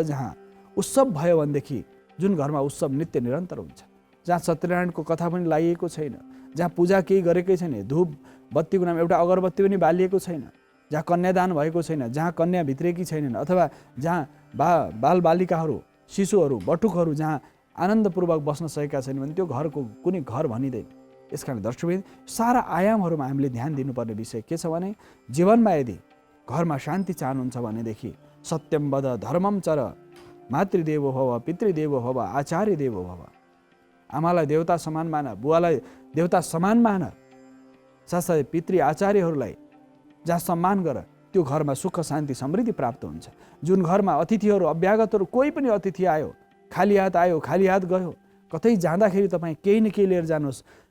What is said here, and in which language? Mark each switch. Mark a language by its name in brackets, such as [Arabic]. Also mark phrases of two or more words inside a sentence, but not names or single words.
[Nepali] जहाँ उत्सव भयो भनेदेखि जुन घरमा उत्सव नित्य निरन्तर हुन्छ, जहाँ सत्यनारायणको कथा पनि लाइएको छैन, जहाँ पूजा केही गरेकै छैन, धूप बत्तीको नाम एउटा अगरबत्ती पनि बालिएको छैन, जहाँ कन्यादान भएको छैन, जहाँ कन्या भित्रेकी छैनन्, अथवा जहाँ बालबालिकाहरू, शिशुहरू, बटुकहरू जहाँ आनन्दपूर्वक बस्न सकेका छैनन् भने त्यो घरको कुनै घर भनिँदैन। यसकारण दर्शकबिन, सारा आयामहरूमा हामीले ध्यान दिनुपर्ने विषय के छ भने, जीवनमा यदि घरमा शान्ति चाहनुहुन्छ भनेदेखि [Sanskrit] सत्यम वद धर्मम चर, मातृदेवो भव, पितृदेवो भव, आचार्य देवो भव। [Nepali] आमालाई देवता समान मान, बुवालाई देवता समान मान, साथसाथै पितृ आचार्यहरूलाई जहाँ सम्मान गर, त्यो घरमा सुख शान्ति समृद्धि प्राप्त हुन्छ। जुन घरमा अतिथिहरू, अभ्यागतहरू, कोही पनि अतिथि आयो, खाली हात आयो, खाली हात गयो, कतै जाँदाखेरि तपाईँ केही न केही लिएर जानुहोस्।